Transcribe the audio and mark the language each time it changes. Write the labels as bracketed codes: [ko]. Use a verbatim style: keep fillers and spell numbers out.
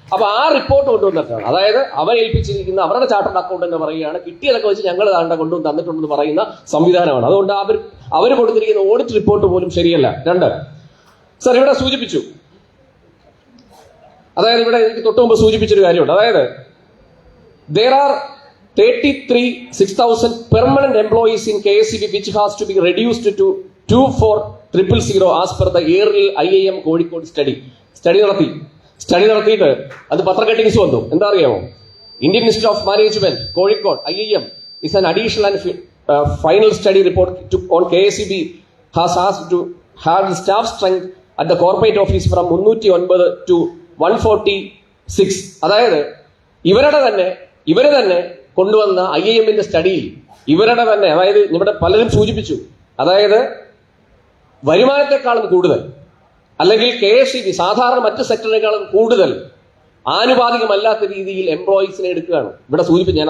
[ml] അപ്പൊ ആ റിപ്പോർട്ട് കൊണ്ടുവന്നിട്ടാണ്, അതായത് അവരേൽപ്പിച്ചിരിക്കുന്ന അവരുടെ ചാർട്ടേഡ് അക്കൗണ്ട് എന്ന് പറയുകയാണ് കിട്ടിയതൊക്കെ വെച്ച് ഞങ്ങൾ താണ്ട കൊണ്ടുവന്ന് തന്നിട്ടുണ്ടെന്ന് പറയുന്ന സംവിധാനമാണ്. അതുകൊണ്ട് അവർ അവർ കൊടുത്തിരിക്കുന്ന ഓഡിറ്റ് റിപ്പോർട്ട് പോലും ശരിയല്ല. രണ്ട് സാർ ഇവിടെ സൂചിപ്പിച്ചു, അതായത് ഇവിടെ എനിക്ക് തൊട്ടുമുമ്പ് സൂചിപ്പിച്ചൊരു കാര്യമുണ്ട്. അതായത് [en] there are thirty three six thousand permanent employees in K S E B which has to be reduced to two four zero zero zero as per the yearly I I M Kozhikode study. [ml] Study നടത്തി study നടത്തിയിട്ട് അത് പത്രക്കട്ടിങ്സ് വന്നു. എന്താ അറിയാമോ? [en] Indian Institute of Management Kozhikode I I M is an additional and uh, final study report to, on K S E B has asked to have the staff strength at the corporate office from [ml] മുന്നൂറ്റി ഒൻപത് [en] to one forty-six. [ml] അതായത് ഇവരുടെ തന്നെ ഇവര് തന്നെ കൊണ്ടുവന്ന I I എമ്മിന്റെ സ്റ്റഡിയിൽ ഇവരുടെ തന്നെ, അതായത് ഇവിടെ പലരും സൂചിപ്പിച്ചു, അതായത് വരുമാനത്തെക്കാളും കൂടുതൽ അല്ലെങ്കിൽ കെ എസ് ഇ ബി സാധാരണ മറ്റ് സെക്ടറിനേക്കാളും കൂടുതൽ ആനുപാതികമല്ലാത്ത രീതിയിൽ എംപ്ലോയീസിനെ എടുക്കുകയാണ് ഇവിടെ സൂചിപ്പിച്ചു.